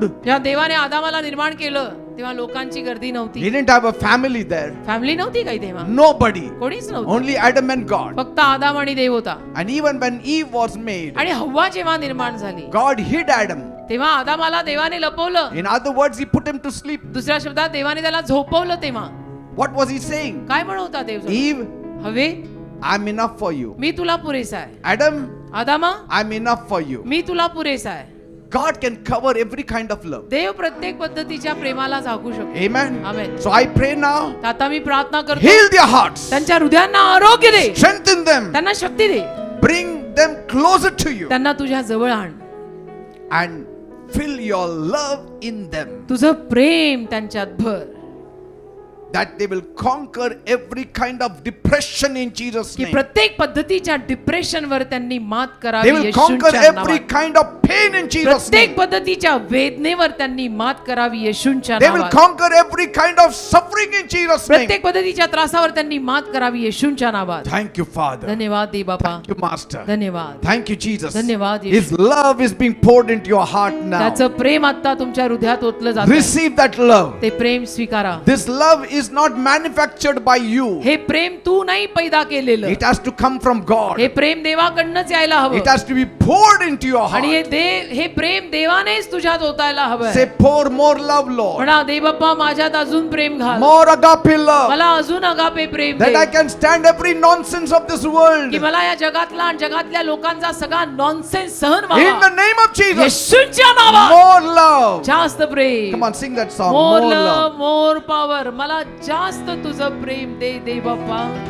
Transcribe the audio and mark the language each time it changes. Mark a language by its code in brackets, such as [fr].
[mr] जेव्हा देवाने आदामाला निर्माण केलं तेव्हा लोकांची गर्दी नव्हती. [en] He didn't have a family there. [mr] Family नव्हती काही तेव्हा, [en] Nobody. [mr] कोणीच नव्हतं. [en] Only Adam and God. [mr] फक्त आदाम आणि देव होता. [en] And even when Eve was made, [mr] आणि हव्वा जेव्हा निर्माण झाली [en] God hid Adam. [mr] तेव्हा आदामाला देवाने लपवलं. [en] In other words, He put him to sleep. [mr] दुसऱ्या शब्दात देवाने त्याला झोपवलं. तेव्हा [en] What was He saying? [mr] काय म्हणता देव? [en] Eve, [mr] हवे, [en] I'm enough for you. [mr] मी तुला पुरेसा आहे. [en] Adam, [mr] आदामा, [en] I'm enough for you. [mr] मी तुला पुरेसा आहे. [en] God can cover every kind of love. [mr] देव प्रत्येक पद्धतीच्या प्रेमाला झाकू शकतो. [en] Amen. Amen. So I pray now, [mr] आता मी प्रार्थना करतो, [en] heal their hearts, [mr] त्यांच्या हृदयांना आरोग्य दे, [en] strengthen them, [mr] त्यांना शक्ती दे, [en] bring them closer to you, [mr] त्यांना तुझ्या जवळ आण, [en] and fill your love in them. [mr] तुझं प्रेम त्यांच्यात भर. [en] that they will conquer every kind of depression in Jesus' [mr] की [en] name. [mr] प्रत्येक पद्धतीच्या डिप्रेशनवर त्यांनी मात [en] They [mr] करावी [en] will conquer [mr] येशूंच्या [en] every [mr] नावात. [en] kind of pain in Jesus' [mr] प्रत्येक [en] name. [mr] पद्धतीच्या वेदनेवर त्यांनी मात करावी येशूंच्या [en] They will [mr] नावात. [en] conquer every kind of suffering in Jesus' name. [mr] प्रत्येक पद्धतीच्या त्रासावर त्यांनी मात करावी येशूंच्या नावात. [en] Thank you, Father. [mr] धन्यवाद दे बापा. [en] Thank you, Master. [mr] धन्यवाद. [en] Thank you, Jesus. [mr] धन्यवाद [en] His love is being poured into your heart now. [mr] त्याचं प्रेम आता तुमच्या हृदयात ओतलं जातं. [en] Receive that love. [mr] ते प्रेम स्वीकारा. [en] This love is not manufactured by you. [mr] हे प्रेम तू नाही पैदा केलेलं. [en] It has to come from God. [mr] हे प्रेम देवाकडनंच यायला हवं. [en] It has to be poured into your [mr] आणि [en] heart. [mr] हे प्रेम देवानेच तुझ्यात ओतायला हवं. [en] Say, pour more love, Lord. [mr] म्हणा दे बाप्पा माझ्यात अजून प्रेम घाल. [en] More agape love. [mr] मला अजून agape Prem [en] That I [mr] दे. [en] can stand every nonsense of this world. [mr] की मला या जगातला आणि जगातल्या लोकांचा सगळा नॉनसेन्स सहन [en] In the [mr] व्हावा. [en] name of Jesus. [mr] येशूच्या नावात [en] More love. [mr] जास्त प्रेम. [en] Come on, sing that song. More More love love. More power. [mr] मला जास्त तुझं प्रेम दे दे बाप्पा.